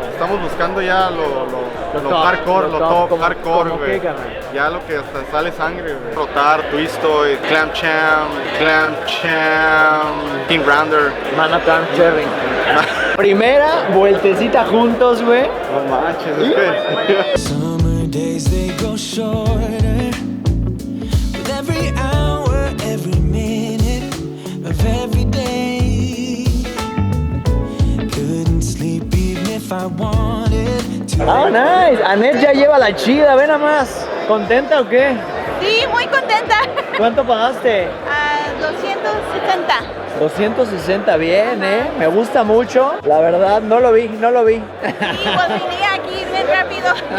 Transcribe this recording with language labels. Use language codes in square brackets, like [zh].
[es] Estamos buscando ya lo hardcore, lo top hardcore, güey. Ya lo que hasta sale sangre, güey. Rotar, Twistoid, Clam Cham, King Rounder. Manhattan Cherry. Primera vueltecita juntos, güey. No manches, es que... [en] Summer days they go shorter, with every hour, every minute of every day. Couldn't sleep even if I wanted to. Oh, nice. [es] Anet ya lleva la chida, ve nada más. ¿Contenta o qué? Sí, muy contenta. ¿Cuánto pagaste? 270. 260, bien, me gusta mucho. La verdad, no lo vi. Sí, pues vine aquí bien rápido.